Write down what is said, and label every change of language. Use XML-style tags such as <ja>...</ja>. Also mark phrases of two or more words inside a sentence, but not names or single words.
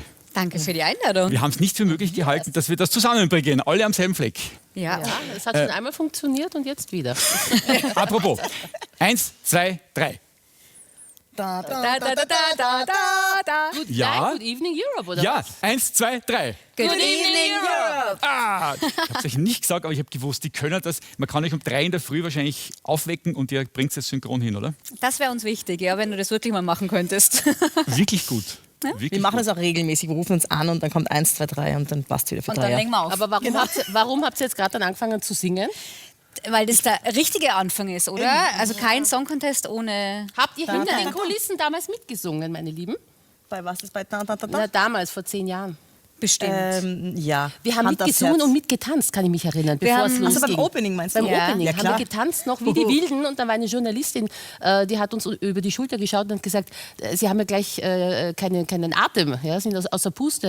<de>Danke für die Einladung. Wir haben es nicht für möglich gehalten, dass wir das zusammenbringen, alle am selben Fleck. Ja. Ja, es hat schon einmal funktioniert und jetzt wieder. Apropos, 1, 2, 3. Da, da, Da, da, da, da, da, da.</de> <en>Good</en> <de>Ja.</de> <en>night, Good Evening Europe,</en> <de>oder Ja, was? 1, 2, 3.</de> <en>Good evening, Europe.</en> <de>Ich habe es euch nicht gesagt, aber ich habe gewusst, die können das. Man kann euch um 3 in der Früh wahrscheinlich aufwecken und ihr bringt es synchron hin, oder? Das wäre uns wichtig, ja, wenn du das wirklich mal machen könntest. Wirklich gut. Wirklich Wir machen gut. das auch regelmäßig. Wir rufen uns an und dann kommt 1, 2, 3 und dann passt wieder für Und 3 dann Jahre. legen wir auf. Aber warum habt ihr jetzt gerade dann angefangen zu singen? Weil das der richtige Anfang ist, oder? Also kein Song Contest ohne... Habt ihr hinter den Kulissen damals mitgesungen, meine Lieben? Bei was ist bei da, da, da, da? Na, damals, vor 10 Jahren. Bestimmt. Ja. Wir haben Hand aufs mitgesungen Herz. und mitgetanzt, kann ich mich erinnern, bevor es haben- losging. Also beim Opening meinst du? Beim Ja. Opening Ja, haben klar. wir getanzt noch wie die Wilden und dann war eine Journalistin, die hat uns über die Schulter geschaut und gesagt, sie haben ja gleich keinen Atem, ja, sind aus der Puste.</de>